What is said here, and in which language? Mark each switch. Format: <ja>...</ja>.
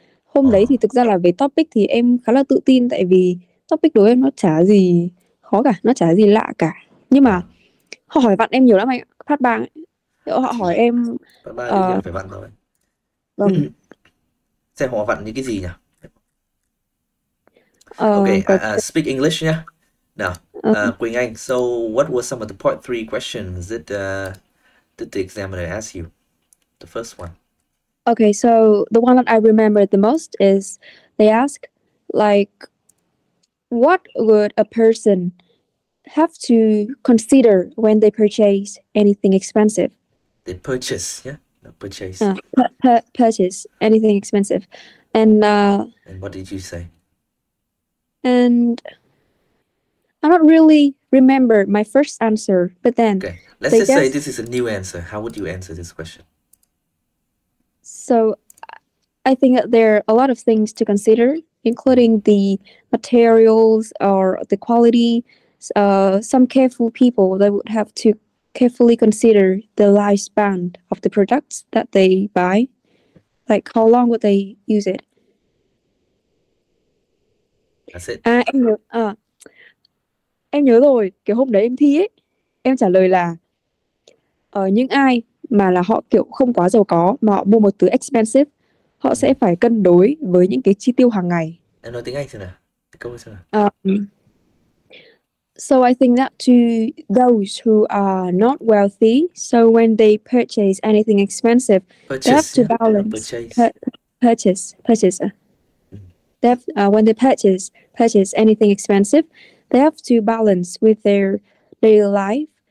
<vi>Hôm đấy thì thực ra là về topic thì em khá là tự tin tại vì topic đối với em nó chả gì khó cả, nó chả gì lạ cả. Nhưng mà họ hỏi vặn em nhiều lắm anh ạ. Part 3 ấy. Họ hỏi em Part 3 đương nhiên là phải vặn rồi. vâng. Xem họ vặn những cái gì nhỉ? Ờ,</vi> <en>Okay, speak English nhá. Nào, Quỳnh Anh, so what were some of the part 3 questions that the examiner asked you? The first one. Okay, so the one that I remember the most is they ask, like, what would a person have to consider when they purchase anything expensive? They purchase, yeah? No, purchase. Purchase anything expensive. And what did you say? and I don't really remember my first answer, but then Okay, let's they just say just this is a new answer. How would you answer this question? so I think that there are a lot of things to consider, including the materials or the quality. Some careful people, they would have to carefully consider the lifespan of the products that they buy, like how long would they use it. That's it.</en> <vi>Em nhớ rồi, cái hôm đấy em thi ấy, em trả lời là những ai mà là họ kiểu không quá giàu có mà họ mua một thứ expensive, họ sẽ phải cân đối với những cái chi tiêu hàng ngày. Em nói tiếng Anh xem nào. Câu xem nào.</vi> <en>So I think that to those who are not wealthy, so when they purchase anything expensive, they have to balance purchase. They have, when they purchase anything expensive, they have to balance with their daily life.</en>